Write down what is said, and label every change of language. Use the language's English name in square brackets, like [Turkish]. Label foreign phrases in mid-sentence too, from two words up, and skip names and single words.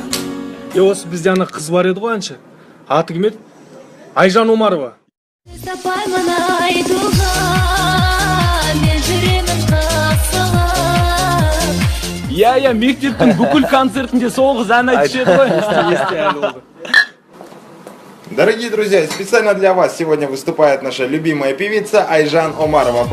[Kazakh] Осы бізде ана қыз бар еді ғой әнші. Аты кім еді? Айжан Омарова. Иә, мектептің бүкіл концертінде сол қыз ән айтып еді ғой. [Russian] Дорогие друзья, специально для вас сегодня выступает наша любимая певица Айжан Омарова.